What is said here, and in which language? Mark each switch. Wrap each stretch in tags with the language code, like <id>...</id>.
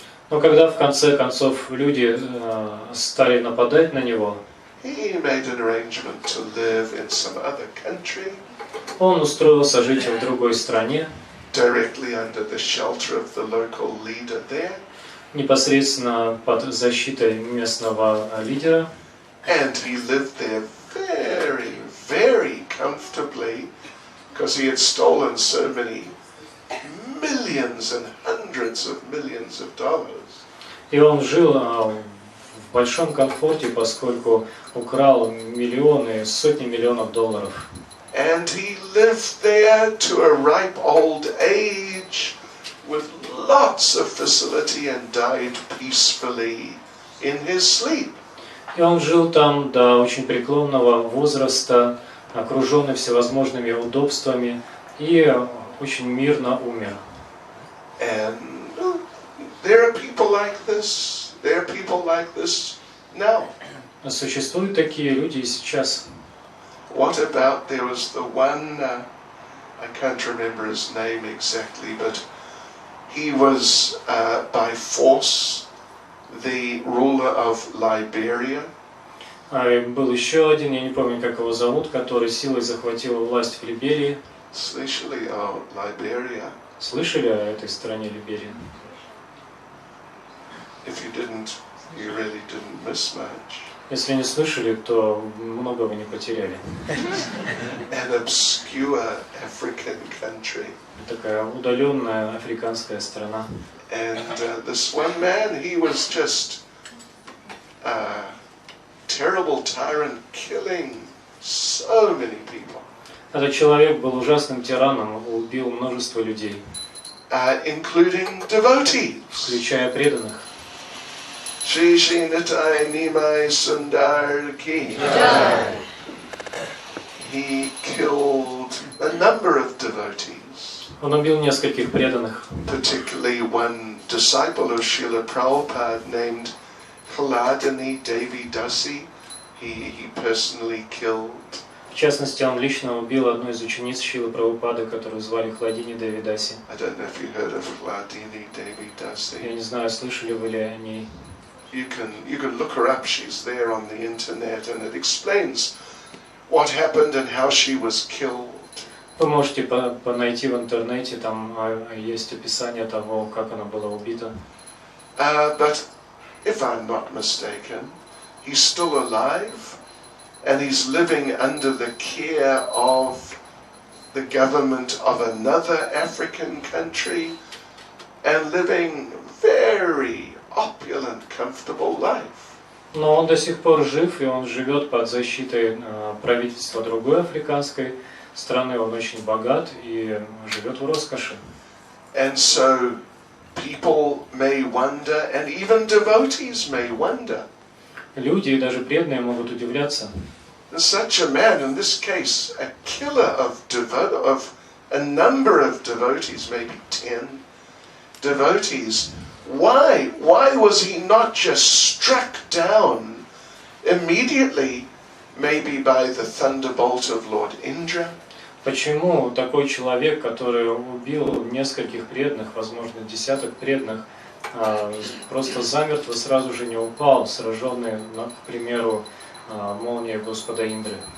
<ru>Но когда в конце концов люди стали нападать на него,</ru> <en>he made an arrangement to live in some other country,</en> <ru>он устроился жить в другой стране,</ru> <en>directly under the shelter of the local leader there,</en> <ru>непосредственно под защитой местного лидера.</ru> <en>and he lived there very, very comfortably, because he had stolen so many millions and hundreds of millions of dollars.</en> <ru>И он жил в большом комфорте, поскольку украл миллионы, сотни миллионов долларов.</ru> <en>And he lived there to a ripe old age with lots of facility and died peacefully in his sleep.</en> <ru>И он жил там до очень преклонного возраста, окруженный всевозможными удобствами, и очень мирно умер.</ru> <en>And there are people like this. There are people like this now.</en> <ru>Существуют такие люди и сейчас.</ru> <en>What about, there was the one, I can't remember his name exactly, but he was by force the ruler of Liberia.</en> <ru>Был еще один, я не помню, как его зовут, который силой захватил власть в Либерии. Слышали о Liberia? Слышали о этой стране Либерии?</ru> <en>If you didn't, you really didn't miss much.</en> <ru>Если не слышали, то много вы не потеряли.</ru> <en>An obscure African country.</en> <ru>Такая удаленная африканская страна.</ru> <en>And this one man, he was just a terrible tyrant, killing so many people.</en> <ru>Этот человек был ужасным тираном, убил множество людей,</ru> <en>Including devotees.</en> <ru>включая преданных.</ru> <sa>Shri Shri Nitai Nimai Sundar Ki.</sa> <en>He killed a number of devotees.</en> <ru>Он убил нескольких преданных,</ru> <en>Particularly one disciple of Srila Prabhupada named Haladani Devi Dasi. He personally killed.</en> <ru>В частности, он лично убил одну из учениц Шрилы Прабхупады, которую звали Хладини Деви Даси.</ru> <en>I don't know if you heard of Haladini Devi Dasi.</en> <ru>Я не знаю, слышали вы ли о ней.</ru> <en>You can look her up. She's there on the internet, and it explains what happened and how she was killed.</en> <ru>Вы можете найти в интернете, там есть описание того, как она была убита.</ru> <en>But if I'm not mistaken, he's still alive, and he's living under the care of the government of another African country, and living very opulent, comfortable life.</en> <ru>Но он до сих пор жив, и он живет под защитой правительства другой африканской страны. Он очень богат и живет в роскоши.</ru> <en>And so people may wonder, and even devotees may wonder.</en> <ru>Люди и даже преданные могут удивляться.</ru> <en>Such a man, in this case, a killer of a number of devotees, maybe 10 devotees. Why was he not just struck down immediately, maybe by the thunderbolt of Lord Indra?</en> <ru>Почему такой человек, который убил нескольких преданных, возможно, десяток преданных, просто замертво сразу же не упал, сраженный, к примеру, молнией Господа Индры?</ru>